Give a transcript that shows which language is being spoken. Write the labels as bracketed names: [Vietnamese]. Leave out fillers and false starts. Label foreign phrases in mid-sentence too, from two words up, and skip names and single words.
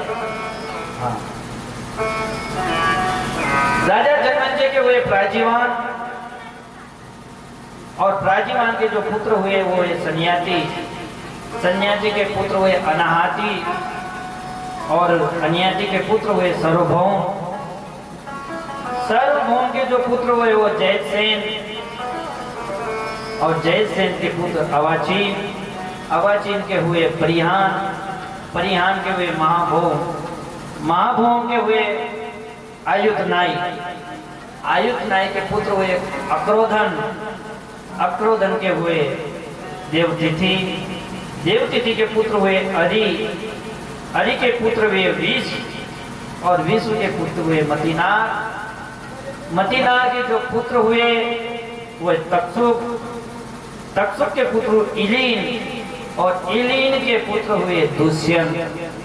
[Hindi] हाँ। राजा जन्मेजय के हुए प्राजीवान, और प्राजीवान के जो पुत्र हुए वो हुए सन्यासी, सन्यासी के पुत्र हुए अनाहति, और अनाहति के पुत्र हुए सार्वभौम, सार्वभौम के जो पुत्र हुए वो जयसेन, और जयसेन के पुत्र अवाचीन, अवाचीन के हुए परिहान, परिहान के हुए महाभौम, महाभौम के हुए आयुधनाई, आयुधनाई के पुत्र हुए अक्रोधन, अक्रोधन के हुए देवतिथि, देवतिथि के पुत्र हुए अरि, अरि के पुत्र हुए विष, और विष्णु के पुत्र हुए मतिनार, मतिनार के जो पुत्र हुए वो तक्षुक, तक्षुक के पुत्र इलीन, और इलीन के पुत्र हुए दुष्यंत।